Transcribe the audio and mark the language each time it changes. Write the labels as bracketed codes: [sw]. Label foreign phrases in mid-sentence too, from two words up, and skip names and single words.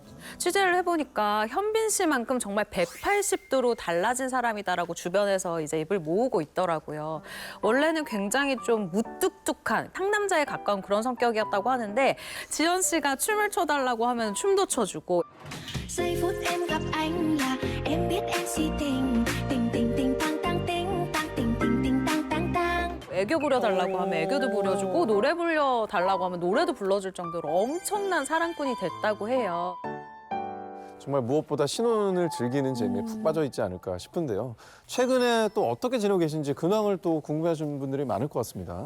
[ko] 취재를 해보니까 현빈 씨만큼 정말 180도로 달라진 사람이다라고 주변에서 이제 입을 모으고 있더라고요. 원래는 굉장히 좀 무뚝뚝한 상남자에 가까운 그런 성격이었다고 하는데 지연 씨가 춤을 춰달라고 하면 춤도 춰주고 [vi] Giây phút em gặp anh là em biết em si tình tình tình tình tăng tăng ting tăng tình tình tình tăng tăng tăng. [ko] 애교 부려달라고 하면 애교도 부려주고 노래 불러달라고 하면 노래도 불러줄 정도로 엄청난 사랑꾼이 됐다고 해요. 정말 무엇보다 신혼을 즐기는 재미에 푹 빠져 있지 않을까 싶은데요. 최근에 또 어떻게 지내고 계신지 근황을 또 궁금해하시는 분들이 많을 것 같습니다.